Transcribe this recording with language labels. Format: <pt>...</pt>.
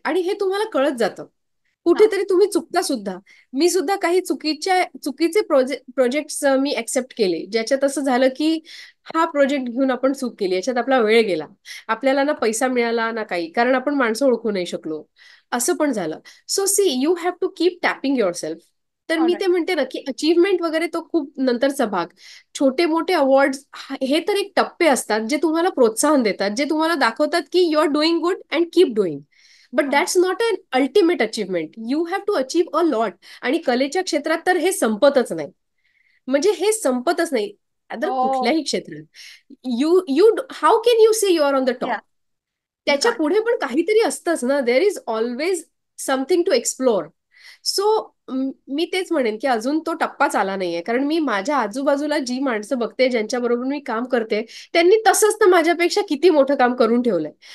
<mr>आणि हे तुम्हाला कळत जातं. हा. कुठेतरी तुम्ही चुकता सुद्धा. मी सुद्धा काही चुकीचे प्रोजेक्ट मी ऍक्सेप्ट केले, ज्याच्यात असं झालं की हा प्रोजेक्ट घेऊन आपण चूक केली, याच्यात आपला वेळ गेला, आपल्याला ना पैसा मिळाला ना काही, कारण आपण माणसं ओळखू नाही शकलो. असं पण झालं.</mr> <en>So see, you have to keep tapping yourself.</en> <mr>तर मी</mr> <en>Alright.</en> <mr>ते म्हणते ना की अचीवमेंट वगैरे तो खूप नंतरचा भाग. छोटे मोठे अवॉर्ड हे तर एक टप्पे असतात जे तुम्हाला प्रोत्साहन देतात, जे तुम्हाला दाखवतात की</mr> <en>You are doing good and keep doing. But that's not an ultimate achievement. You have to achieve a lot.</en> <mr>आणि कलेच्या क्षेत्रात तर हे संपतच नाही. म्हणजे हे संपतच नाही. अदर ओ. कुठल्याही क्षेत्रात</mr> <en>You you how can you say you are on the या. Top. You</en> <mr>त्याच्या</mr> <en>कांट.</en> <mr>पुढे पण काहीतरी असतंच ना.</mr> <en>There is always something to explore.</en> <mr>So मी तेच म्हणेन की अजून तो टप्पाच आला नाहीये, कारण मी माझ्या आजूबाजूला जी माणसं बघते, ज्यांच्याबरोबर मी काम करते, त्यांनी तसंच तर माझ्यापेक्षा किती मोठं काम करून ठेवलंय.</mr>